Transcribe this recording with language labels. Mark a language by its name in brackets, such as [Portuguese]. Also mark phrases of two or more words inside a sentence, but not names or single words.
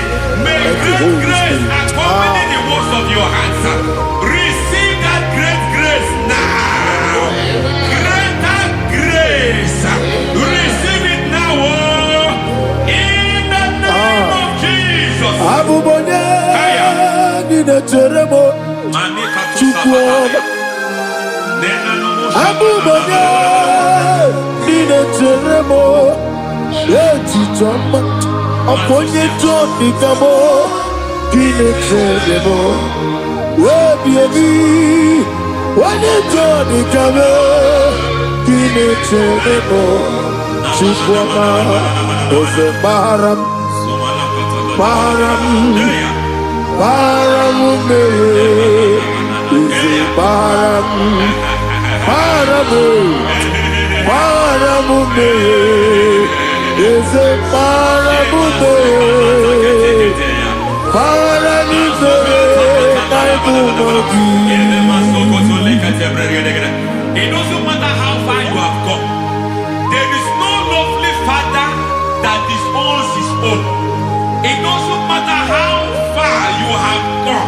[English] May great grace accompany the works of your hands. Receive that great grace now. Greater grace. Receive it now. In the name of Jesus. Abubonye Nina Teremo Chukwu Abubonye Nina Teremo Etichoma Oponye Toni Kamo Nina Teremo Webi Wanye Toni Kamo Nina Teremo Chukwu Ose Baharam Baharam Paramume, is a param, paramu, Paramume, is a Paramume, Paramume, It doesn't matter how far you have gone. There is no lovely father that disowns his own. It doesn't matter how far you have gone.